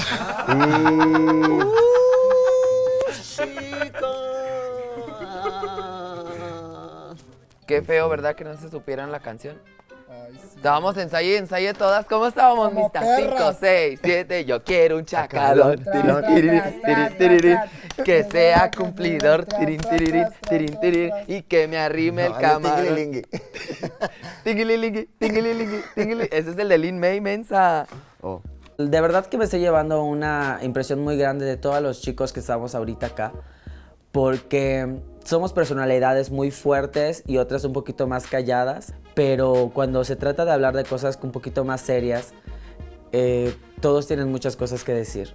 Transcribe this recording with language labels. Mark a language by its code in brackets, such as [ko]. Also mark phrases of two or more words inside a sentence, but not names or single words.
[es] Qué feo, ¿verdad? Que no se supieran la canción. Ay, sí. Estábamos ensaye todas. ¿Cómo estábamos, Como mistas? perras. 5, 6, 7. Yo quiero un chacalón. Tras, Tirin, tras, tiririn, tras, tirin, tras, tiririn. tras, Que tras, sea tras, cumplidor. tras, Tirin, tras, tiririn, tras, tirin, tras, tiririn. tras. Y que me arrime el camarón. Tingililingui. Tingililingui, tingililingui, tingili. Ese es el de Lin May, mensa. Oh. De verdad que me estoy llevando una impresión muy grande de todos los chicos que estamos ahorita acá, porque somos personalidades muy fuertes y otras un poquito más calladas, pero cuando se trata de hablar de cosas un poquito más serias, todos tienen muchas cosas que decir.